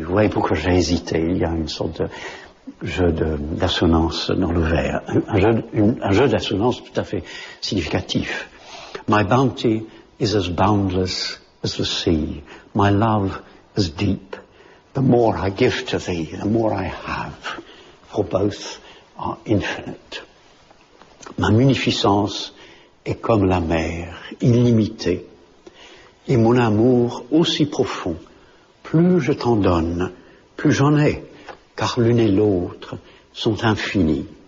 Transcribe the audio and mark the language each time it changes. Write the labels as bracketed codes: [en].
[fr] Vous voyez pourquoi j'ai hésité. Il y a une sorte de jeu d'assonance dans le vers. Un jeu d'assonance tout à fait significatif. [en] My bounty is as boundless as the sea. My love as deep. The more I give to thee, the more I have. For both are infinite. [fr] Ma munificence est comme la mer, illimitée, et mon amour aussi profond. Plus je t'en donne, plus j'en ai, car l'une et l'autre sont infinies.